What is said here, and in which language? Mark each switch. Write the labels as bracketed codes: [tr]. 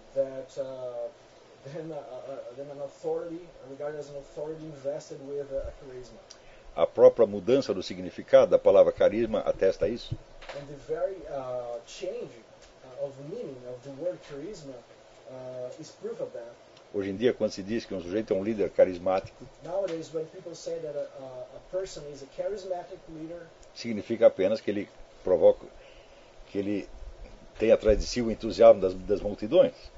[en] That then an authority regarded as an authority invested with a charisma. [pt] A própria mudança do significado da palavra carisma atesta isso. [en] And the very change of meaning of the word charisma is proof of that. [pt] Hoje em dia, quando se diz que um sujeito é um líder carismático, [en] nowadays, when say that a person is a charismatic leader, [pt] significa apenas que ele provoca, que ele tem atrás de si o entusiasmo das multidões.